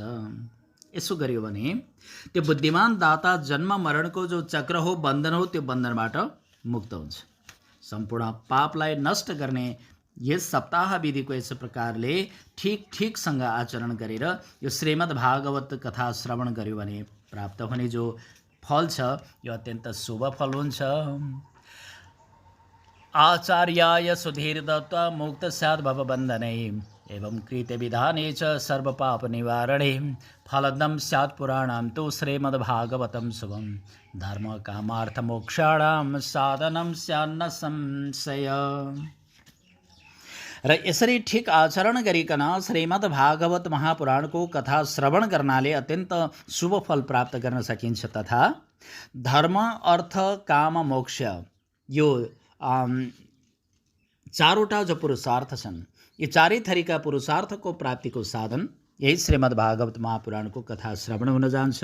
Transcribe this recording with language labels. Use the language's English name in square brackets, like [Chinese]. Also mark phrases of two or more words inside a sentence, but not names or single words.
[Nepali] यसो गर्यो भने त्यो बुद्धिमान दाता जन्म मरणको जो चक्र हो, बन्धन हो, त्यो बन्धनबाट मुक्त हुन्छ। सम्पूर्ण पापलाई नष्ट गर्ने यस सप्ताह विधिको यस प्रकारले ठिकसँग आचरण गरेर यो श्रीमद् भागवत कथा श्रवण गर्यो भने प्राप्त हुने जो फल छ यो अत्यन्त शुभ फल हुन्छ। [Sanskrit] आचार्याय सुधीर दत्त्वा मुक्त स्यात् भवबन्धने एवं कृते विधाने च सर्वपाप निवारणे फलदं स्यात् पुराणं तु श्रीमद्भागवतं शुभं धर्म कामार्थ मोक्षाणां साधनं स्यान्न संशय। [Nepali] र यसरी ठिक आचरण गरिकन श्रीमद् भागवत महापुराणको कथा श्रवण गर्नाले अत्यन्त शुभ फल प्राप्त गर्न सकिन्छ तथा धर्म, अर्थ, काम, मोक्ष यो चारवटा जो पुरुषार्थ छन् यी चारै थरीका पुरुषार्थको प्राप्तिको साधन यही श्रीमद् भागवत महापुराणको कथा श्रवण हुन जान्छ।